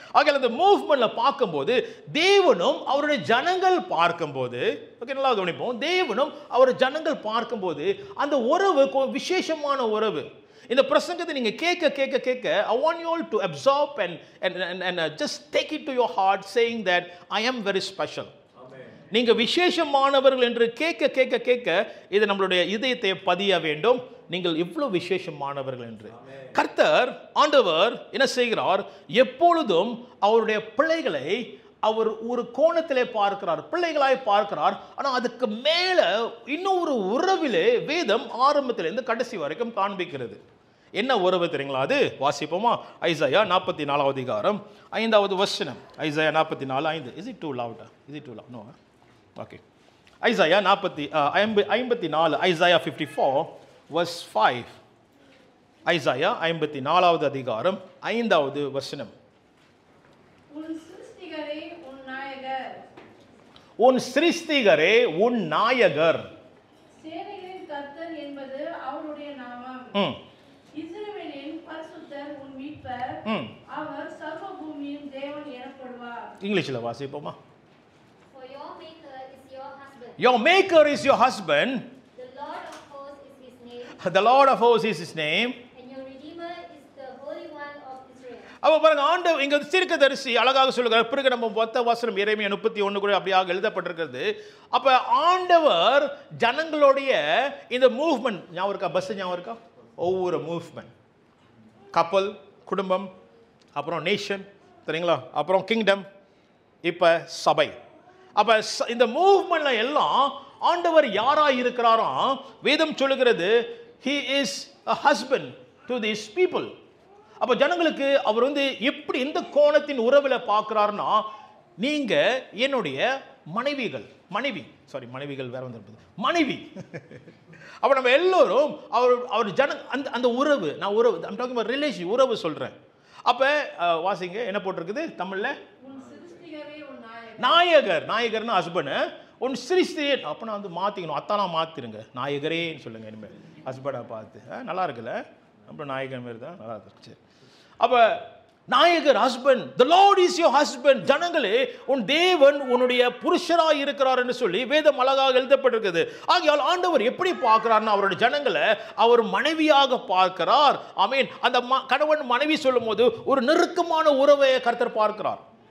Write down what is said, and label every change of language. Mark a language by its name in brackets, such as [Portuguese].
[Tamil] ஆக இந்த மூவ்மெண்ட்ல பார்க்கும்போது தேவனும் அவருடைய ஜனங்கள் பார்க்கும்போது, ஓகே நல்லா கவனிப்போம், தேவனும் அவருடைய ஜனங்கள் பார்க்கும்போது அந்த உறவு விசேஷமான உறவு. இந்த பிரசங்கத்தை நீங்க கேட்க [English] I want you all to absorb and just take it to your heart, saying that I am very special. [Tamil] நீங்க விசேஷமானவர்கள் என்று கேட்க இது நம்மளுடைய இதயத்தை பதிய வேண்டும். நீங்கள் இவ்வளவு விசேஷமானவர்கள் என்று. கர்த்தர் ஆண்டவர் என்ன செய்கிறார், எப்பொழுதும் அவருடைய பிள்ளைகளை அவர் ஒரு கோணத்திலே பார்க்கிறார், பிள்ளைகளாய் பார்க்கிறார். ஆனா அதுக்கு மேல இன்னொரு உறவிலே வேதம் ஆரம்பத்திலிருந்து கடைசி வரைக்கும் காண்பிக்கிறது. என்ன உறவு தெரியுங்களா? அது வாசிப்போமா? ஐசாயா 44 அதிகாரம் 5வது வசனம். Isaiah 44:5. [English] Is it too loud? No. Okay. [Tamil] Isaiah 54, Isaiah 54 verse 5. Isaiah 54வது அதிகாரம் 5வது வசனம். உன் சிருஷ்டிகரே உன் நாயகர், உன் சிருஷ்டிகரே உன் நாயகர், சேனைகளின் கர்த்தர் என்பது அவருடைய நாமம். இஸ்ரவேலின் பரிசுத்தர் உன் மீட்பர், அவர் சர்வ பூமியின் தேவன் எனப்படுவார். இங்கிலீஷ்ல வாசிப்போமா? [English] For your maker is your husband. Your maker is your husband. The Lord of hosts is his name. The Lord of hosts is his name. And your redeemer is the Holy One of Israel. [Tamil] அப்ப பாருங்க, ஆண்டவர் இங்க தீர்க்கதரிசி அழகாக சொல்லுகிறார். பிறகு நம்ம 10 வசனம் எரேமியா 31 கூட அப்படியாக எழுதப்பட்டிருக்கிறது. அப்ப ஆண்டவர் ஜனங்களுடைய இந்த மூவ்மெண்ட் ஞாபகம் இருக்கா? பஸ் ஞாபகம் இருக்கா? ஒவ்வொரு மூவ்மெண்ட், கப்பல், குடும்பம், அப்புறம் நேஷன், சரிங்களா, அப்புறம் கிங்டம், இப்ப சபை. அப்ப இந்த மூவ்மெண்ட்ல எல்லாம் ஆண்டவர் யாரா இருக்கிறாரோ வேதம் சொல்லுகிறது, [English] he is a husband to these people. [Tamil] அப்ப ஜனங்களுக்கு அவர் எப்படி எந்த கோணத்தின் உறவுல பார்க்கிறார்னா, நீங்க என்னுடைய மனைவிகள், மனைவிகள் வேற மனைவி. அப்ப நம்ம எல்லோரும் அவர் அந்த உறவு, நான் உறவு, [English] I'm talking about relation, [Tamil] உறவு சொல்றேன். அப்ப வாசிங்க, என்ன போட்டிருக்குது தமிழ்ல? உன் சிருஷ்டிகரே உன் நாயகர். நாயகர்னா ஹஸ்பண்ட். உன் சிருஷ்டியே, அப்ப நான் மாத்திக்கணும், அத்தானா மாத்திருங்க, நாயகரேன்னு சொல்லுங்க இனிமேல், ஹஸ்பண்டா பார்த்து. நல்லா இருக்குல்ல, நம்ம நாயகன் மாதிரி தான், நல்லா இருக்கு. அப்ப நாயகர், [English] Husband, the Lord is your husband. [Tamil] ஜனங்களே, உன் தேவன் உன்னுடைய புருஷராய் இருக்கிறார் என்று சொல்லி வேதம் அழகாக எழுதப்பட்டிருக்கிறது. ஆகையால் ஆண்டவர் எப்படி பார்க்கிறார்னா, அவருடைய ஜனங்களை அவர் மனைவியாக பார்க்கிறார். ஆமென். அந்த கணவன் மனைவி சொல்லும் போது ஒரு நெருக்கமான உறவை கர்த்தர் பார்க்கிறார்.